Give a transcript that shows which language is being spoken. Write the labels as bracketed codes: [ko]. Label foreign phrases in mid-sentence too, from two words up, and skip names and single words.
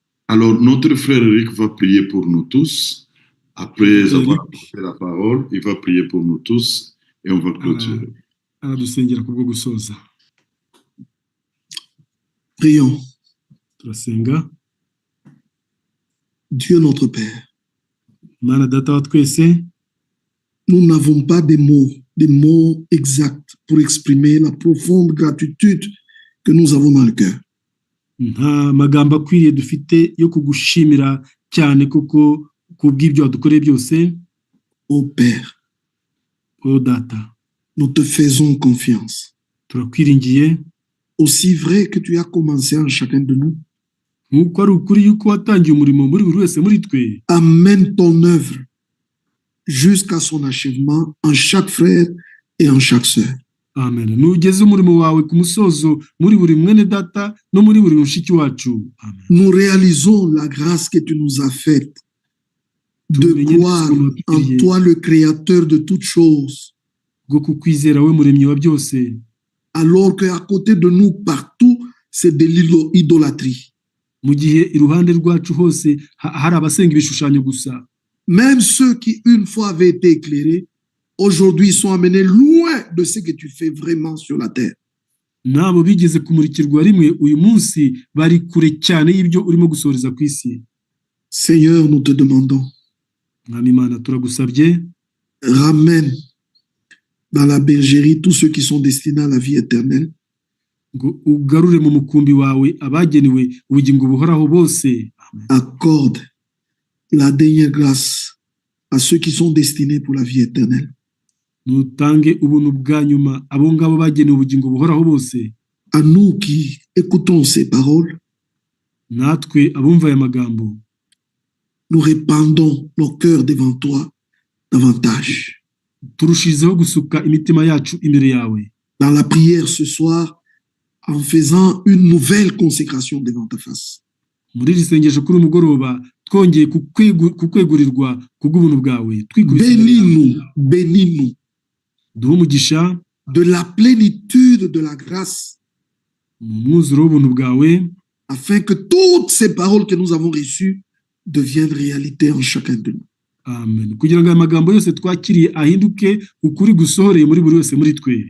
[fr] Alors, notre frère Eric va prier pour nous tous. Après avoir fait la parole, il va prier pour nous tous et on va clôturer. [rw] aradusengera kubwo gusoza. [fr] Prions. [rw] Turasenga. [fr] Dieu notre Père, [rw] Mana data wa twese, [fr] nous n'avons pas des mots exacts pour exprimer la profonde gratitude que nous avons dans le cœur. [rw] nta magambo akwiriye dufite yo kugushimira cyane kuko kubw'ibyo wadukoreye byose. [fr] Ô Père, [rw] O data, [fr] nous te faisons confiance. [rw] turakwiringiye. [fr] Aussi vrai que tu as commencé en chacun de nous, [rw] Nk'uko ari ukuri yuko watangiye umurimo muri buri wese muri twe, [fr] amène ton œuvre jusqu'à son achèvement en chaque frère et en chaque sœur. [rw] amen. Nugeze umurimo wawe ku musozo muri buri mwene data no muri buri mushiki wacu. Amen. [fr] Nous réalisons la grâce que tu nous as faite de croire en toi, le créateur de toutes choses, [rw] bwo kukwizera we muremyi wa byose, [fr] alors qu'à côté de nous, partout, c'est de l'idolâtrie. [rw] mu gihe iruhande rwacu hose hari abasenga ibishushanyo gusa. [fr] Même ceux qui une fois avaient été éclairés, aujourd'hui sont amenés loin de ce que tu fais vraiment sur la terre. [rw] Nabo bigeze kumurikirwa rimwe uyu munsi bari kure cyane y'ibyo urimo gusoreza ku isi. [fr] Seigneur, nous te demandons, [rw] Mwami Imana turagusabye, [fr] ramène dans la bergerie tous ceux qui sont destinés à la vie éternelle. [rw] ngo ugarure mu mukumbi wawe abagenewe ubugingo buhoraho bose. Amen. [fr] Accorde la dernière grâce à ceux qui sont destinés pour la vie éternelle. [rw] Nutange ubuntu bwa nyuma abo ngabo bagenewe ubugingo buhoraho bose. [fr] À nous qui écoutons ces paroles, [rw] Natwe abumva aya magambo, [fr] nous répandons nos cœurs devant toi davantage. [rw] turushizeho gusuka imitima yacu imbere yawe. [fr] Dans la prière ce soir, en faisant une nouvelle consécration devant ta face. [rw] Muri iri sengesho kuri umugoroba twongeye kukwegurirwa kubw'ubuntu bwawe. [fr] Bénis-nous, bénis-nous [rw] Duhe umugisha [fr] de la plénitude de la grâce, [rw] mu mwuzuro w'ubuntu bwawe, [fr] afin que toutes ces paroles que nous avons reçues deviennent réalité en chacun de nous. [rw] amen. Kugira ngo aya magambo yose twakiriye ahinduke ukuri gusohoreye muri buri wese muri twe.